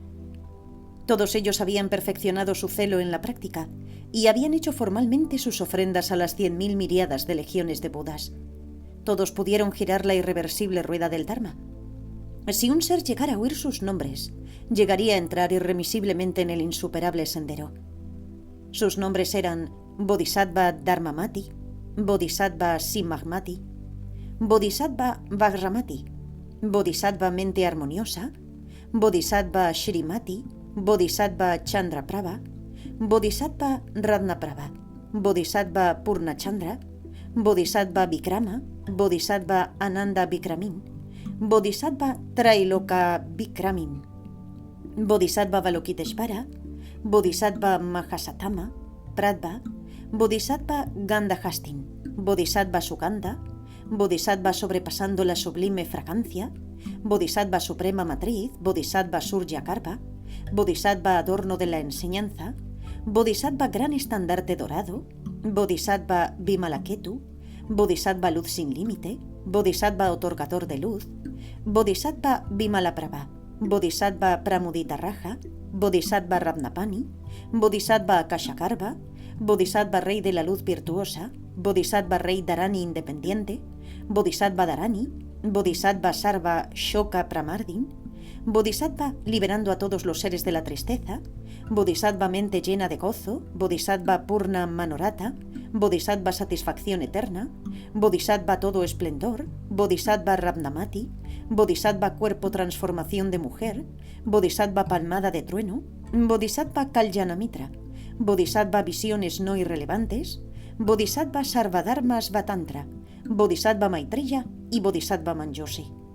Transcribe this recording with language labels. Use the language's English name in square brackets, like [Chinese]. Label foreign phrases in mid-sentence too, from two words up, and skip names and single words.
[Spanish] Todos ellos habían perfeccionado su celo en la práctica y habían hecho formalmente sus ofrendas a las 100.000 miríadas de legiones de Budas. Todos pudieron girar la irreversible rueda del Dharma. Si un ser llegara a oír sus nombres, llegaría a entrar irremisiblemente en el insuperable sendero. Sus nombres eran Bodhisattva Dharmamati, Bodhisattva Simagmati, Bodhisattva Vajramati, Bodhisattva Mente Armoniosa, Bodhisattva Shrimati, Bodhisattva Chandraprabha, Bodhisattva Ratnaprabha, Bodhisattva Purnachandra, Bodhisattva Vikrama, Bodhisattva Ananda Vikramin, Bodhisattva Trailoka Vikramin, Bodhisattva Valokiteshvara, Bodhisattva Mahasatama, Pradva, Bodhisattva Gandhahastin, Bodhisattva Sugandha, Bodhisattva sobrepasando la sublime fragancia, Bodhisattva Suprema Matriz, Bodhisattva Surya-Karpa, Bodhisattva Adorno de la Enseñanza, Bodhisattva Gran Estandarte Dorado, Bodhisattva Vimalaketu, Bodhisattva Luz Sin Límite, Bodhisattva Otorgador de Luz, Bodhisattva Vimalaprabha, Bodhisattva Pramudita Raja, Bodhisattva Ratnapani, Bodhisattva Akashagarbha, Bodhisattva Rey de la Luz Virtuosa, Bodhisattva Rey Dharani Independiente, Bodhisattva Dharani, Bodhisattva Sarva Shoka Pramardin, Bodhisattva liberando a todos los seres de la tristeza, Bodhisattva mente llena de gozo, Bodhisattva Purna Manorata, Bodhisattva satisfacción eterna, Bodhisattva todo esplendor, Bodhisattva Ratnamati, Bodhisattva cuerpo transformación de mujer, Bodhisattva palmada de trueno, Bodhisattva Kalyanamitra, Bodhisattva visiones no irrelevantes, Bodhisattva Sarvadharma Svatantra, Bodhisattva Maitreya y Bodhisattva Manjosi.